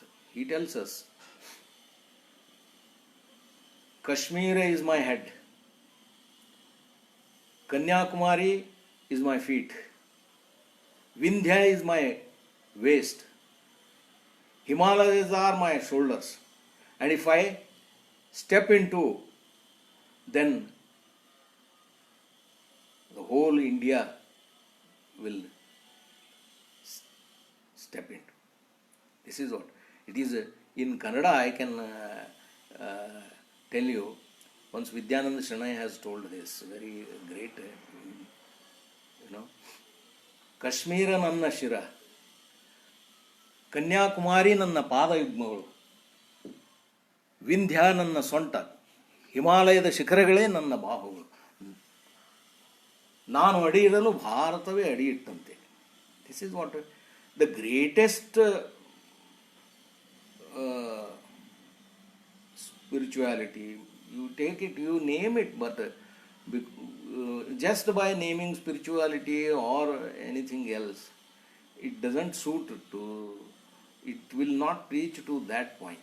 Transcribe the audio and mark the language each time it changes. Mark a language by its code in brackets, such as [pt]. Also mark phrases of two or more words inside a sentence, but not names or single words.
[en] He tells us, Kashmir is my head, Kanyakumari is my feet, Vindhya is my waist, Himalayas are my shoulders, and if I step into, then the whole India will step into. This is what it is. In Kannada, I can tell you, once Vidyananda Shranai has told this, very great, [kn] ಕಾಶ್ಮೀರ ನನ್ನ ಶಿರ, ಕನ್ಯಾಕುಮಾರಿ ನನ್ನ ಪಾದ ಯುಗ್ಮಗಳು, ವಿಂಧ್ಯ ನನ್ನ ಸೊಂಟ, ಹಿಮಾಲಯದ ಶಿಖರಗಳೇ ನನ್ನ ಬಾಹುಗಳು, ನಾನು ಅಡಿಯಿಡಲು ಭಾರತವೇ ಅಡಿಯಿಟ್ಟಂತೆ. [en] This is what the greatest spirituality. You take it, you name it, but just by naming spirituality or anything else, it doesn't suit to, it will not reach to that point.